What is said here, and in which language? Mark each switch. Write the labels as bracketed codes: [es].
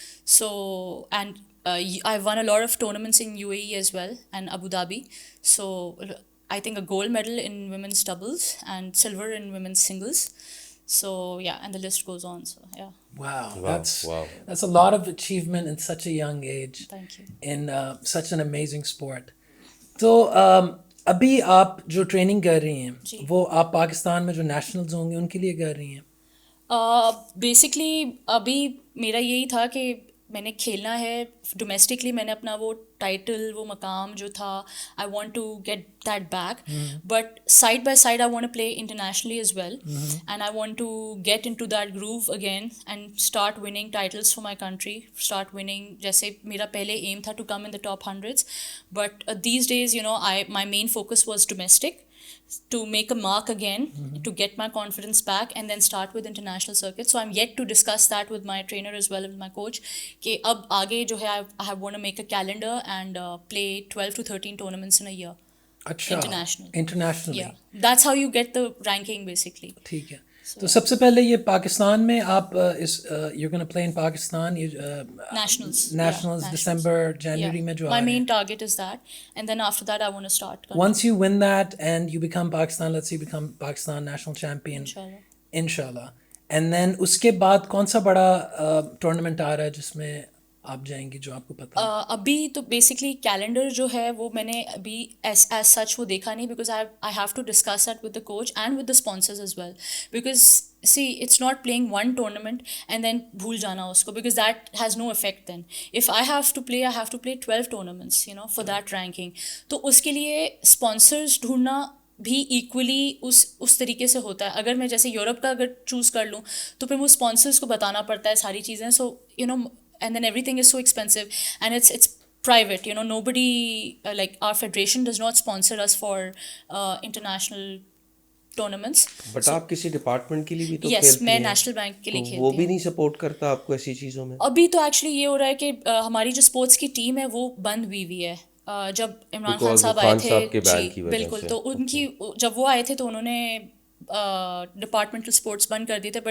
[en] So, and I won a lot of tournaments in UAE as well and Abu Dhabi. So I think a gold medal in women's doubles and silver in women's singles. So yeah, and the list goes on. So yeah. Wow, Wow. that's a lot of achievement in such a young age. Thank you. In such an amazing sport. [ur] تو ابھی آپ جو training کر رہی ہیں وہ آپ پاکستان میں جو نیشنلز ہوں گے ان کے لیے کر رہی ہیں؟ بیسکلی ابھی میرا یہی تھا کہ میں نے کھیلنا ہے ڈومیسٹکلی. میں نے اپنا وہ ٹائٹل, وہ مقام جو تھا, [en] I want to get that back. But side by side I want to play internationally as well, and I want to get into that groove again and start winning titles for my country, start winning. [ur] جیسے میرا پہلے M تھا [en] To come in the top 100s, but these days my main focus was domestic, to make a mark again, to get my confidence back and then start with international circuit. So I'm yet to discuss that with my trainer as well, with my coach, [ur] کہ اب آگے جو ہے [en] I want to make a calendar and play 12 to 13 tournaments in a year. [ur] اچھا, internationally. [en] Yeah, that's how you get the ranking basically. [ur] ٹھیک ہے. تو سب سے پہلے یہ پاکستان میں آپ [en] you gonna play in Pakistan nationals [ur] دسمبر جنوری میں جو [en] my main target is that, and then after that I want to start. Once you win that and you become Pakistan, let's say you become Pakistan national champion, inshallah, and then [ur] اس کے بعد کون سا بڑا tournament آ رہا ہے جس میں آپ جائیں گی جو آپ کو پتہ ہے؟ ابھی تو بیسکلی کیلنڈر جو ہے وہ میں نے ابھی ایز سچ وہ دیکھا نہیں, [en] because I have to discuss that with the coach and with the sponsors as well, because see it's not playing one tournament and then [ur] بھول جانا اس کو, [en] Because that has no effect. Then if I have to play 12 tournaments for that ranking, [ur] تو اس کے لیے sponsors ڈھونڈنا بھی equally اس طریقے سے ہوتا ہے. اگر میں جیسے یورپ کا اگر چوز کر لوں تو پھر وہ اسپانسرز کو بتانا پڑتا ہے ساری چیزیں. [en] So and then everything is so expensive and it's private, nobody like our federation does not sponsor us for international tournaments. [ur] But آپ کسی ڈپارٹمنٹ کے لیے بھی تو کھیلتی ہیں. Yes, میں نیشنل بینک کے لیے کھیلتی ہوں. وہ بھی نہیں سپورٹ کرتا آپ کو ایسی چیزوں میں؟ ابھی تو ایکچولی یہ ہو رہا ہے کہ ہماری جو اسپورٹس کی ٹیم ہے وہ بند ہوئی ہے. جب عمران خان صاحب آئے تھے, جی بالکل, تو ان کی جب وہ آئے تھے تو انہوں نے ڈپارٹمنٹل اسپورٹس بند کر دیے تھے.